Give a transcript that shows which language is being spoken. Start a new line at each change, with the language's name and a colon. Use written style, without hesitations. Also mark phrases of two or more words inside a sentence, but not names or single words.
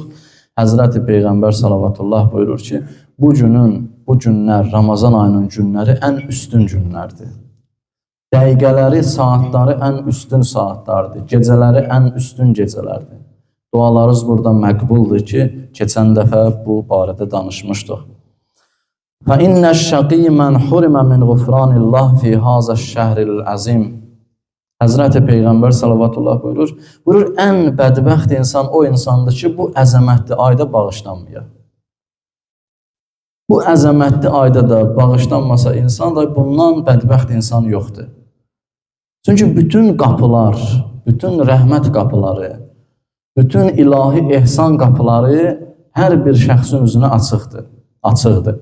Azerbaijani: Həzrəti Peyğəmbər salavatullah buyurur ki, bu günlər, Ramazan ayının günləri ən üstün günlərdir. Dəqiqələri, saatları ən üstün saatlardır. Gecələri ən üstün gecələrdir. Dualarınız burada məqbuldur ki, keçən dəfə bu barədə danışmışdıq.
Arabic: فَإِنَّ الشَّقِيَّ مَنْ حُرِمَ مِنْ غُفْرَانِ اللّٰهِ فِي هَذَا الشَّهْرِ الْعَظِيمِ
Azerbaijani: Həzrəti Peyğəmbər salavatullah buyurur, ən bədbəxt insan o insandır ki, bu əzəmətli ayda bağışlanmıyor. Bu əzəmətli ayda da bağışlanmasa insan da bundan bədbəxt insan yoxdur. Çünki bütün qapılar, bütün rəhmət qapıları, bütün ilahi ehsan qapıları hər bir şəxsin üzünə açıqdır.